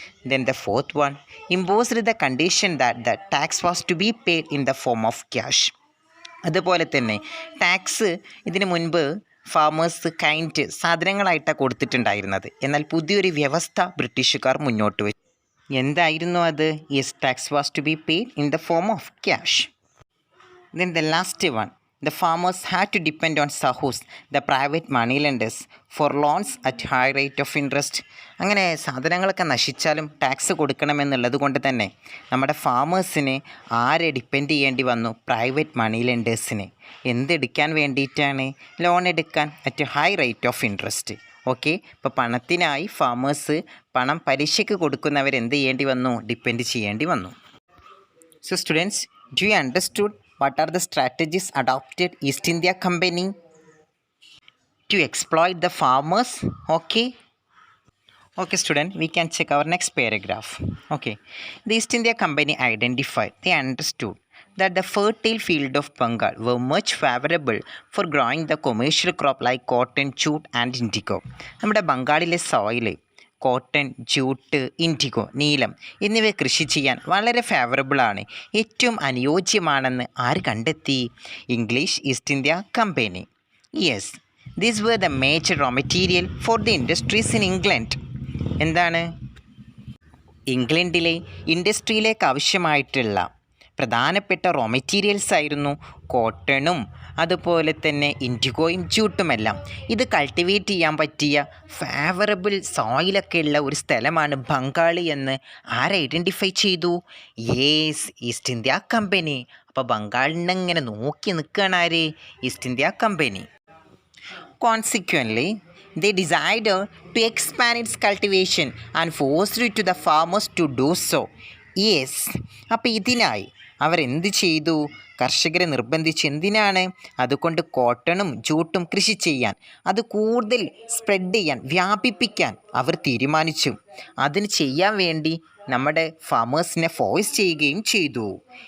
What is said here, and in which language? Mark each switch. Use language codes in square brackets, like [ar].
[en] Then the fourth one, imposed the condition that the tax was to be paid in the form of cash. [ml] അതുപോലെ തന്നെ tax ഇതിനു മുൻപ് farmers kind സാധനങ്ങളായിട്ടാണ് കൊടുത്തിട്ടുണ്ടായിരുന്നത്. എന്നാൽ പുതിയൊരു വ്യവസ്ഥ ബ്രിട്ടീഷുകാർ മുന്നോട്ട് വെച്ചു. എന്തായിരുന്നു അത്? [en] Yes, tax was to be paid in the form of cash. Then the last one, the farmers had to depend on sahus, the private money lenders, for loans at high rate of interest. [ml] അങ്ങനെ സാധനങ്ങളൊക്കെ നശിച്ചാലും tax കൊടുക്കണമെന്നുള്ളത് കൊണ്ട് തന്നെ നമ്മുടെ ഫാമേഴ്സിന് ആരെ depend ചെയ്യേണ്ടി വന്നു? Private മണി ലെൻഡേഴ്സിനെ. എന്തെടുക്കാൻ വേണ്ടിയിട്ടാണ്? Loan എടുക്കാൻ [en] At high rate of interest. [ml] Okay, ഇപ്പോൾ പണത്തിനായി ഫാമേഴ്സ് പണം പലിശയ്ക്ക് കൊടുക്കുന്നവരെന്ത് ചെയ്യേണ്ടി വന്നു? ഡിപ്പെൻഡ് ചെയ്യേണ്ടി വന്നു. [en] So students, do you understood what are the strategies adopted East India Company to exploit the farmers? Okay student, we can check our next paragraph. Okay, the East India Company identified, they understood that the fertile field of Bengal were much favorable for growing the commercial crop like cotton, jute and indigo. [ml] നമ്മുടെ ബംഗാളിലെ soil cotton, jute, IndiGo, നീലം എന്നിവ കൃഷി ചെയ്യാൻ വളരെ ഫേവറബിളാണ്, ഏറ്റവും അനുയോജ്യമാണെന്ന് ആര് കണ്ടെത്തി? English east India company. [en] Yes, these were the major raw material for the industries in England. [ml] എന്താണ്? ഇംഗ്ലണ്ടിലെ ഇൻഡസ്ട്രിയിലേക്ക് ആവശ്യമായിട്ടുള്ള പ്രധാനപ്പെട്ട റോ മെറ്റീരിയൽസ് ആയിരുന്നു കോട്ടണും അതുപോലെ തന്നെ ഇൻഡിഗോയും ജൂട്ടുമെല്ലാം. ഇത് കൾട്ടിവേറ്റ് ചെയ്യാൻ പറ്റിയ ഫേവറബിൾ സോയിലൊക്കെ ഉള്ള ഒരു സ്ഥലമാണ് ബംഗാളി എന്ന് ആര് ഐഡൻറ്റിഫൈ ചെയ്തു? Yes, east India company. അപ്പോൾ ബംഗാളിനെ ഇങ്ങനെ നോക്കി നിൽക്കുകയാണ് ആര്? East India company. [en] Consequently, they decided to expand its cultivation and forced it to the farmers to do so. [ml] Yes, അപ്പോൾ ഇതിനായി അവരെന്ത് ചെയ്തു? കർഷകരെ നിർബന്ധിച്ച്. എന്തിനാണ്? അതുകൊണ്ട് കോട്ടണും ജൂട്ടും കൃഷി ചെയ്യാൻ, അത് കൂടുതൽ സ്പ്രെഡ് ചെയ്യാൻ, വ്യാപിപ്പിക്കാൻ അവർ തീരുമാനിച്ചു. അതിന് ചെയ്യാൻ വേണ്ടി നമ്മുടെ ഫാമേഴ്സിനെ ഫോഴ്സ് ചെയ്യുകയും ചെയ്തു.